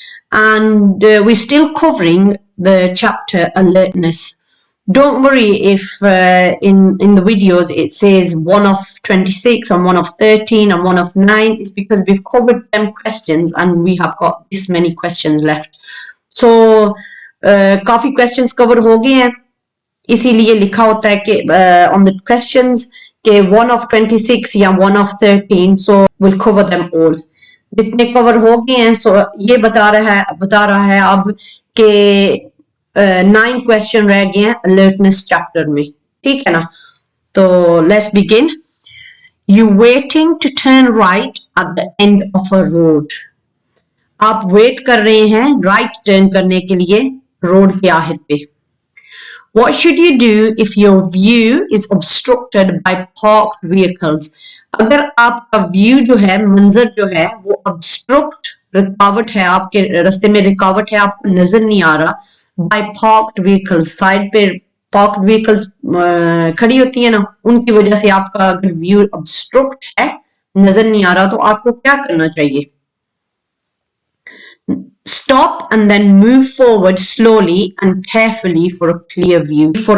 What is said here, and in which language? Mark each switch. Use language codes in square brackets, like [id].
[en] And we're still covering the chapter Alertness. Don't worry if in the videos it says 1 of 26 and 1 of 13 and 1 of 9. It's because we've covered them questions and we have got this many questions left. So [hi] काफी [en] questions cover [hi] हो गए हैं. इसीलिए लिखा होता है कि [en] on the questions [hi] के [en] 1 of 26 [hi] या [en] 1 of 13, so we'll cover them all. [hi] जितने कवर हो गए हैं, [en] so [hi] ये बता रहा है अब कि 9 क्वेश्चन रह गए हैं अलर्टनेस चैप्टर में. ठीक है ना? तो [en] let's begin. You waiting to turn right at the end of a road. [hi] आप वेट कर रहे हैं राइट टर्न करने के लिए रोड के आखिर पे. [en] What should you do if your view is obstructed by parked vehicles? [hi] अगर आपका व्यू जो है, मंजर जो है वो obstruct, रुकावट है, आपके रास्ते में रुकावट है, आपको नजर नहीं आ रहा [en] by parked vehicles, [hi] साइड पे [en] parked vehicles [hi] खड़ी होती है ना, उनकी वजह से आपका अगर व्यू obstruct है, नजर नहीं आ रहा, तो आपको क्या करना चाहिए? [en] Stop and then move forward slowly and carefully for a clear view.